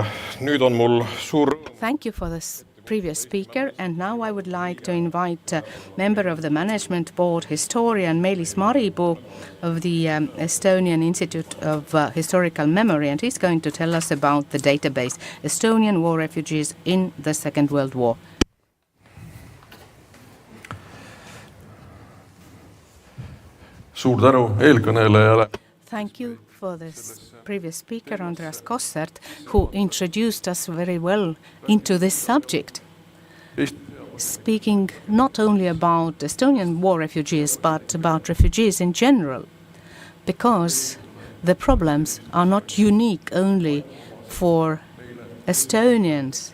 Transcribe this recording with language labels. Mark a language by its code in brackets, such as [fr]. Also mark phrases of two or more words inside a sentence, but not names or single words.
[et] Nüüd on mul suur... [en] Thank you for this previous speaker, and now I would like to invite a member of the management board, historian Meelis Maripuu of the Estonian Institute of Historical Memory, and he's going to tell us about the database, Estonian war refugees in the Second World War. [et] Suur tänu eelkõnelejale. [en] Thank you for this previous speaker, Andreas Kossert, who introduced us very well into this subject, speaking not only about Estonian war refugees, but about refugees in general, because the problems are not unique only for Estonians.